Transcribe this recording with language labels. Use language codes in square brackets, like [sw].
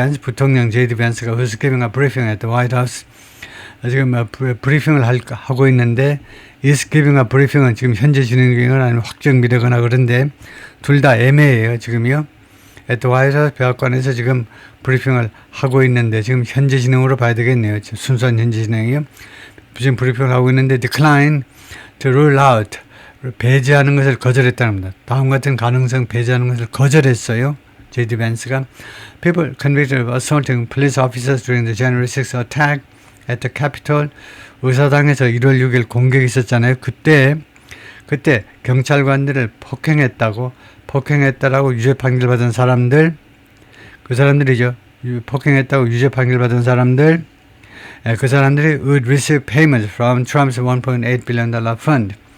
[en] Vance, [ko] 부통령 [en] J.D. Vance가 who's giving a briefing at the White House. [ko] 지금 브리핑을 하고 있는데 [en] is giving a briefing [ko] 은 지금 현재 진행 중이거나 아니면 확정 미래거나 그런데 둘 다 애매해요. 지금요. [en] at the White House [ko] 백악관에서 지금 브리핑을 하고 있는데 지금 현재 진행으로 봐야 되겠네요. 지금 순수한 현재 진행이요. 지금 브리핑을 하고 있는데 [en] decline to rule out [ko] 배제하는 것을 거절했다는 겁니다. 다음 같은 가능성 배제하는 것을 거절했어요. [en] J.D. Vance가 people convicted of assaulting police officers during the January 6th attack at the Capitol. [ko] 의사당에서 1월 6일 공격이 있었잖아요. 그때 경찰관들을 폭행했다라고 유죄 판결 받은 사람들, 그 사람들이죠. 폭행했다고 유죄 판결 받은 사람들, 그 사람들이 [en] would receive payments from Trump's 1.8 billion dollar fund.